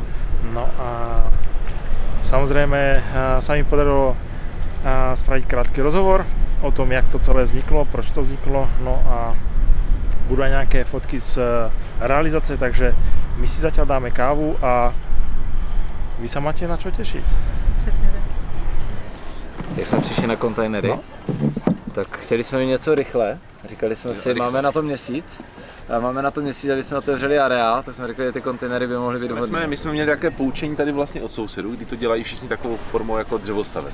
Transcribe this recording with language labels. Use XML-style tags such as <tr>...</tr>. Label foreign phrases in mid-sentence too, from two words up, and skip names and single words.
<sk>No a samozrejme sa mi podarilo spraviť krátky rozhovor o tom, jak to celé vzniklo, proč to vzniklo, no a budú aj nejaké fotky z realizácie, takže my si zatiaľ dáme kávu a vy sa máte na čo tešiť.</sk> <cs>Přesně tak. Jak jsme přišli na kontejnery, No. tak chtěli jsme mít něco rychle. Říkali jsme si, máme na to měsíc. A máme na to měsíc, aby jsme otevřeli areál, tak jsme řekli, že ty kontejnery by mohly být vhodné. My jsme měli nějaké poučení tady vlastně od sousedů, kdy to dělají všichni takovou formou jako dřevostaveb.</cs>